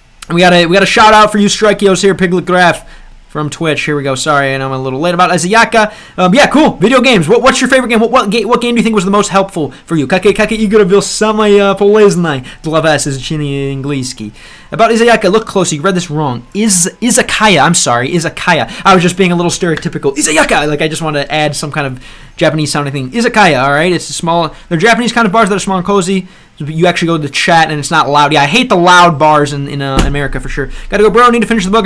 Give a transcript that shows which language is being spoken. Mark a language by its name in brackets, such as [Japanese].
[English] We got a shout out for you, Strikeos here, Piglet Graph. from Twitch. Here we go. Sorry, I know I'm a little late about Izayaka. Yeah, cool. Video games. What's your favorite game? What game do you think was the most helpful for you? [Russian] Какие игры был самое полезное для вас изучение английский? [English] About Izayaka, look closely. You read this wrong. Izakaya. I'm sorry. Izakaya. I was just being a little stereotypical. Izayaka. Like I just wanted to add some kind of Japanese sounding thing. Izakaya. All right. It's a small. They're Japanese kind of bars that are small and cozy. You actually go to the chat and it's not loud. Yeah, I hate the loud bars in America for sure. Gotta go, bro. Need to finish the book.